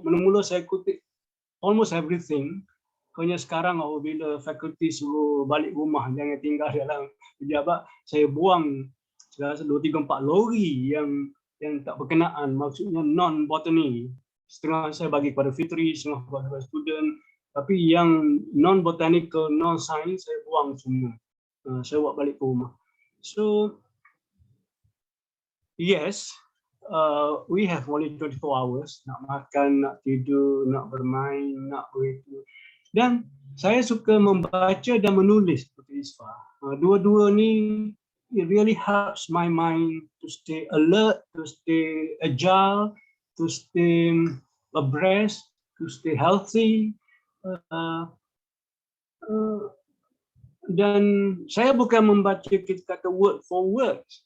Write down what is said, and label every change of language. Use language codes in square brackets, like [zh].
[ms] Mula-mula saya kutip [en] almost everything. [ms] Hanya sekarang apabila fakulti suruh balik rumah, jangan tinggal dalam pejabat, saya buang saya rasa 2, 3, 4 lori yang tak berkenaan, maksudnya non-botany. Setengah saya bagi kepada Fitri, setengah kepada student. Tapi yang non-botanical, non-science, saya buang semua. Saya buat balik ke rumah. [en] So, yes, we have only 24 hours. [ms] Nak makan, nak tidur, nak bermain, nak begitu. Dan saya suka membaca dan menulis seperti Isfah. Dua-dua ni, [en] it really helps my mind to stay alert, to stay agile, to stay abreast, to stay healthy. [ms] Dan saya bukan membaca kita kata [en] word for word.